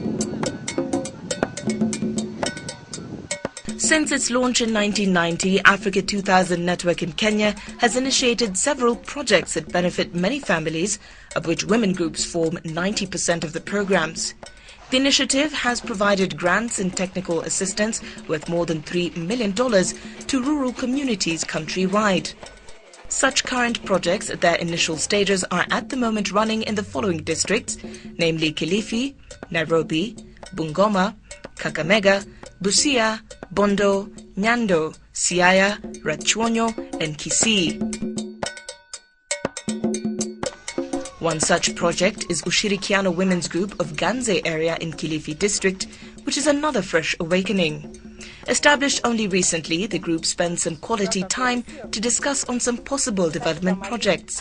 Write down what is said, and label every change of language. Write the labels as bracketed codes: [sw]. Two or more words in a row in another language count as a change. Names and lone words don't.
[en] Since its launch in 1990, Africa 2000 Network in Kenya has initiated several projects that benefit many families, of which women groups form 90% of the programs. The initiative has provided grants and technical assistance worth more than $3 million to rural communities countrywide. Such current projects at their initial stages are at the moment running in the following districts, namely Kilifi, Nairobi, Bungoma, Kakamega, Busia, Bondo, Nyando, Siaya, Rachuonyo and Kisii. One such project is Ushirikiano Women's Group of Ganze area in Kilifi district, which is another fresh awakening. Established only recently, the group spends some quality time to discuss on some possible development projects.